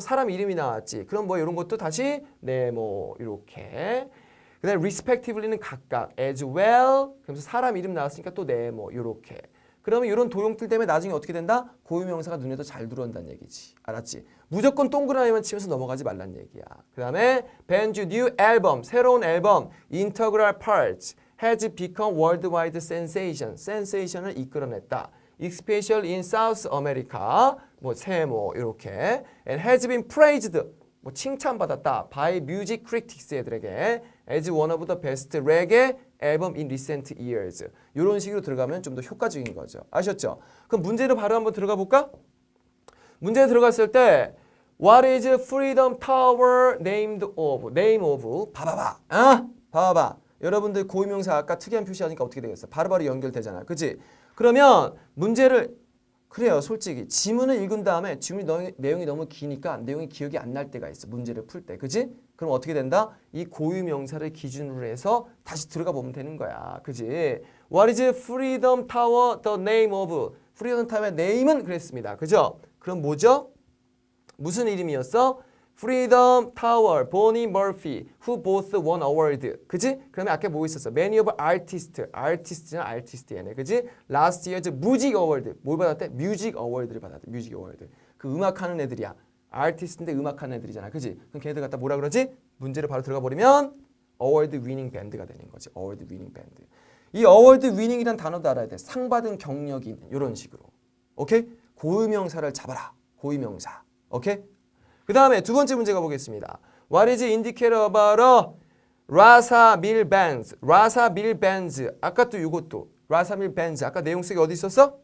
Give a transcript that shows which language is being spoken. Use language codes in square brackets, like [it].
[ko] 사람 이름이 나왔지. 그럼 뭐 이런 것도 다시 네모 이렇게. 그 다음에 respectively는 각각. [en] as well. [ko] 그러면서 사람 이름 나왔으니까 또 네모 이렇게. 그러면 이런 도용틀 때문에 나중에 어떻게 된다? 고유명사가 눈에 더 잘 들어온다는 얘기지. 알았지? 무조건 동그라미만 치면서 넘어가지 말란 얘기야. [en] 그 다음에 band's new album, [ko] 새로운 앨범, [en] integral parts, has become worldwide sensation. [ko] sensation을 이끌어냈다. [en] especially in South America, [ko] 뭐 세모 이렇게. [en] and has been praised, [ko] 뭐 칭찬받았다. [en] by music critics [ko] 애들에게 [en] as one of the best reggae album in recent years. [ko] 이런 식으로 들어가면 좀 더 효과적인 거죠. 아셨죠? 그럼 문제로 바로 한번 들어가 볼까? [en] 문제에 들어갔을 때 What is Freedom Tower named of? name of. [ko] 봐봐. 여러분들 고유명사 아까 특이한 표시하니까 어떻게 되겠어? 바로바로 연결되잖아. 그치? 그러면 문제를 그래요. 솔직히 지문을 읽은 다음에 지문 내용이 너무 기니까 내용이 기억이 안 날 때가 있어. 문제를 풀 때. 그치? 그럼 어떻게 된다? 이 고유명사를 기준으로 해서 다시 들어가 보면 되는 거야. 그치? [en] What is Freedom Tower the name of? [ko] Freedom Tower의 name은 그랬습니다. 그죠? 그럼 뭐죠? 무슨 이름이었어? [en] Freedom Tower, Bonnie Murphy, who both won award. [ko] 그지? 그러면 아까 뭐 있었어? [en] Many of artists, artist는 artist [ko] 얘네. 그지? [en] Last year's music award. [ko] 뭘 받았대? music award를 받았대. music award. 그 음악하는 애들이야. artist인데 음악하는 애들이잖아. 그지? 그럼 걔네들 갖다 뭐라 그러지? 문제를 바로 들어가 버리면 award winning band가 되는 거지. award winning band. 이 award winning이란 단어도 알아야 돼. 상 받은 경력이 있는 이런 식으로. 오케이? 고유명사를 잡아라. 고유명사. 오케이? 그 다음에 두 번째 문제 가보겠습니다. [en] What is indicator about a Rasa Mill Bands? Rasa Mill Bands. [ko] 아까 또 이것도 Rasa Mill Bands. 아까 내용 쓰기 어디 있었어?